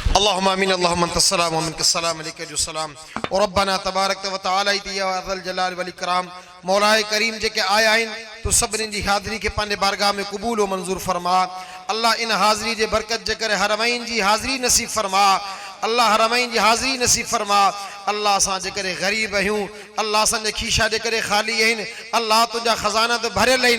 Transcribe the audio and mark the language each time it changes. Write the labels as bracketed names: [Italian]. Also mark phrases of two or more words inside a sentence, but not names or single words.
[Arabic] اللَّهُمَّ آمِين اللَّهُمَّ أَنْتَ السَّلَامُ وَمِنْكَ السَّلَامُ عَلَيْكُمْ اور رَبَّنَا تَبَارَكَ وَتَعَالَى يَا ذَا الْجَلَالِ وَالْإِكْرَامِ [Sindhi] मौलाए करीम जेके आया आहिनि तो सभिनी जी हाज़िरी खे पंहिंजे बारगाह में क़बूल व मंज़ूर फरमा। अल्लाह इन हाज़िरी जे बरकत जे करे हरमैन जी हाज़िरी नसीब फरमा। अल्लाह हरमैन जी हाज़िरी नसीब फरमा। अल्लाह असां जे करे ग़रीब आहियूं, अल्लाह असांजे खीशा जे करे ख़ाली आहिनि, अल्लाह तुंहिंजा ख़ज़ाना त भरियल आहिनि।